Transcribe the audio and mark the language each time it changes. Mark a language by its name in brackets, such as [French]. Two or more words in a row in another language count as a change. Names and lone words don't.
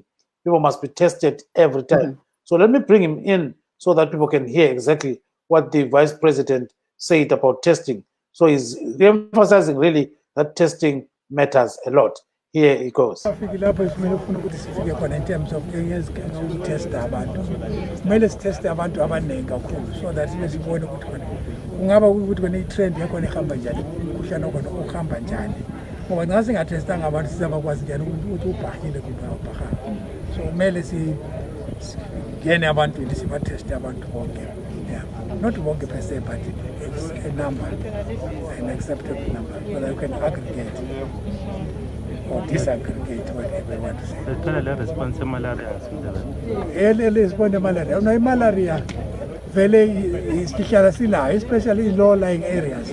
[English] People must be tested every time. So let me bring him in so that people can hear exactly what the Vice President said about testing. So he's emphasizing really that testing matters a lot. Here it goes. In terms of areas to test abantu. [North Ndebele] Kumele siteste abantu abaningi kakhulu [English] so that [North Ndebele] sibone ukuthi kungaba ukuthi kone trend yakho ehamba njani, kushana khona ukuhamba njani. Ngoba nxa singatestanga abantu sizabakwazi njani ukuthi ubhahile kumbe awubhahanga. So kumele ngene abantu sibateste abantu bonke. [English] Yeah. Not bonke per se, but it's a number, an acceptable number, so that you can aggregate or disaggregate whatever you want to say. The response to malaria. Response to malaria. No, malaria very especially in low-lying areas.